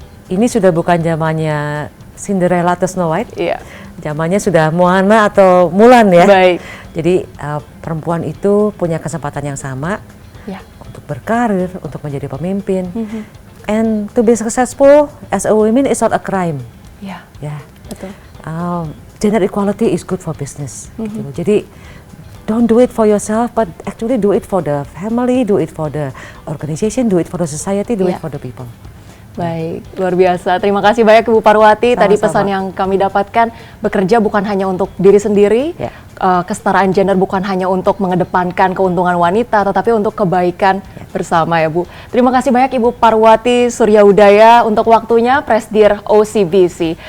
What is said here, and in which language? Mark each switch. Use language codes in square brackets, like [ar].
[id] Ini sudah bukan zamannya Cinderella atau Snow White, zamannya sudah Moana atau Mulan ya. Jadi perempuan itu punya kesempatan yang sama Ya. untuk berkarir, untuk menjadi pemimpin. [en] And to be successful as a woman is not a crime. [id] Ya, Ya. betul. [en] Gender equality is good for business. [id] Gitu. Jadi [en] don't do it for yourself, but actually do it for the family, do it for the organization, do it for the society, do it for the people. [id] Baik, luar biasa. Terima kasih banyak Ibu Parwati. Tadi Sama-sama. pesan yang kami dapatkan, bekerja bukan hanya untuk diri sendiri, Ya. kesetaraan gender bukan hanya untuk mengedepankan keuntungan wanita, tetapi untuk kebaikan bersama ya Bu. Terima kasih banyak Ibu Parwati Suryaudaya untuk waktunya, Presidir OCBC.